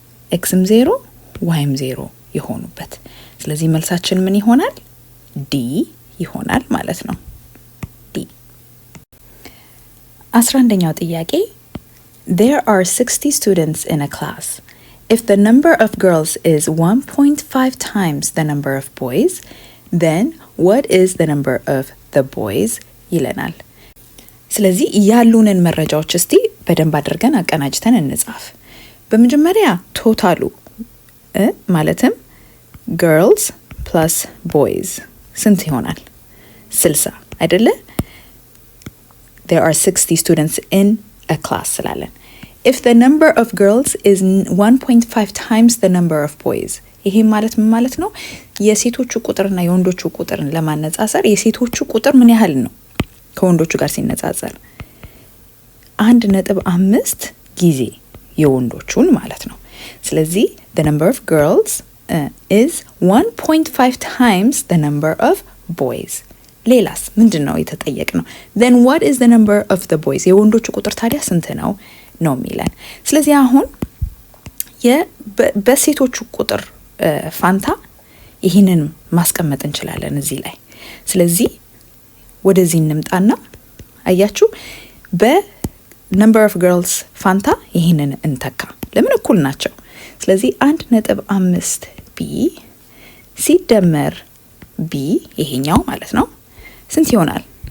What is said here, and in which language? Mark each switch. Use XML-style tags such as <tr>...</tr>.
<am>ኤክስም 0 ዋይም 0 የሆኑበት። ስለዚህ መልሳችን ምን ይሆናል? ዲ ይሆናል ማለት ነው። ዲ። 11ኛው ጥያቄ</am> <en>There are 60 students in a class. If the number of girls is 1.5 times the number of boys, then what is the number of the boys ይለናል።</en> <am>ስለዚህ ያሉንን መረጃዎች እስቲ በደንብ አድርገን አቀናጅተን እንጻፍ። በመጀመሪያ ቶታሉ ማለትም girls plus boys ስንት ይሆናል? 60 አይደለ?</am> <en>There are 60 students in a class ስላለን if the number of girls is 1.5 times the number of boys</en> <am>ይሄ ማለት ምን ማለት ነው? የሴቶቹ ቁጥርና የወንዶቹ ቁጥርን ለማነጻጸር የሴቶቹ ቁጥር ምን ያህል ነው ከወንዶቹ ጋር ሲነጻጸር?</am> <en>1.5</en> <am>ጊዜ የወንዶቹን ማለት ነው።</am> <en>ስለዚህ the number of girls is 1.5 times the number of boys.</en> <am>ሌላስ ምንድነው የተጠየቅነው?</am> <en>then what is the number of the boys?</en> <am>የወንዶቹ ቁጥር ታዲያ ስንት ነው ነው የሚለን። ስለዚህ አሁን በሴቶቹ ቁጥር ፋንታ ይህንን ማስቀመጥ እንችላለን እዚህ ላይ። ስለዚህ ወደዚህ እንምጣና አያችሁ በnumber of girls ፋንታ ይህንን እንተካ። ለምን እኩል ናቸው። ስለዚህ 1.5 ቢ ሲደመር ቢ ይሄኛው ማለት ነው ስንት ይሆናል?</am>